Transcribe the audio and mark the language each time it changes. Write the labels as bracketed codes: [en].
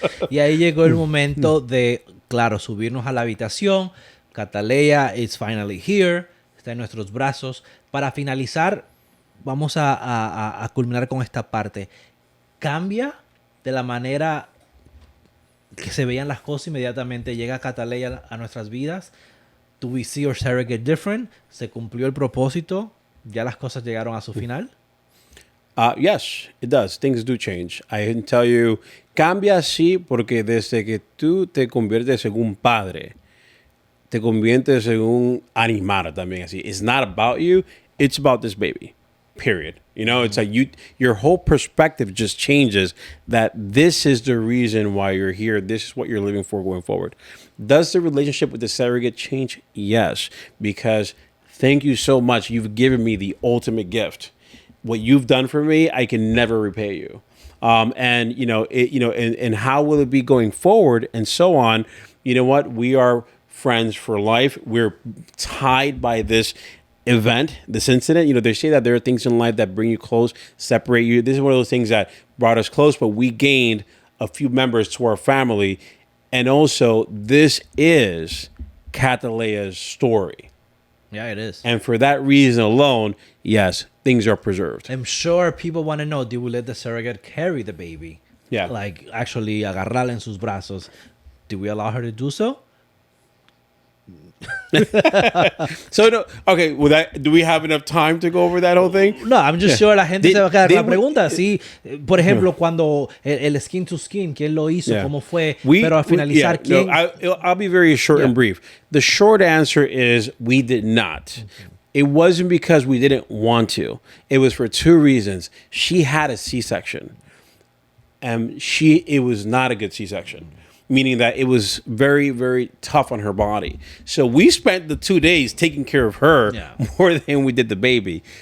[es] Y ahí llegó el momento de, claro, subirnos a la habitación. [en] Cataleya is finally here. [es] Está en nuestros brazos. Para finalizar, vamos a culminar con esta parte. ¿Cambia de la manera que se veían las cosas inmediatamente? Llega Cataleya a nuestras vidas. [en] Do we see our surrogate different? [es] ¿Se cumplió el propósito? ¿Ya las cosas llegaron a su final? [en] Yes, it does. Things do change. I can tell you, [es] cambia sí, porque desde que tú te conviertes en un padre, te conviertes en un animal también así. [en] It's not about you, it's about this baby. Period. You know, it's like your whole perspective just changes that this is the reason why you're here. This is what you're living for going forward. Does the relationship with the surrogate change? Yes, because thank you so much. You've given me the ultimate gift. What you've done for me, I can never repay you. And and how will it be going forward and so on? You know what? We are friends for life. We're tied by this event, this incident. You know, they say that there are things in life that bring you close, separate you. This is one of those things that brought us close, but we gained a few members to our family. And also, this is Cataleya's story. Yeah, it is. And for that reason alone, yes, things are preserved. I'm sure people want to know, did we let the surrogate carry the baby? Yeah. Like, actually, [es] agarrarla en sus brazos. [en] Did we allow her to do so? So, no, okay, do we have enough time to go over that whole thing? No, I'm just sure [es] la gente se va a quedar con la pregunta. Sí, por ejemplo, cuando el skin to skin, ¿quién lo hizo? ¿Cómo fue? Pero al finalizar, ¿quién? [en] No, I'll be very short and brief. The short answer is we did not. Okay. It wasn't because we didn't want to. It was for two reasons. She had a C-section. And it was not a good C-section. Meaning that it was very, very tough on her body. So we spent the 2 days taking care of her more than we did the baby.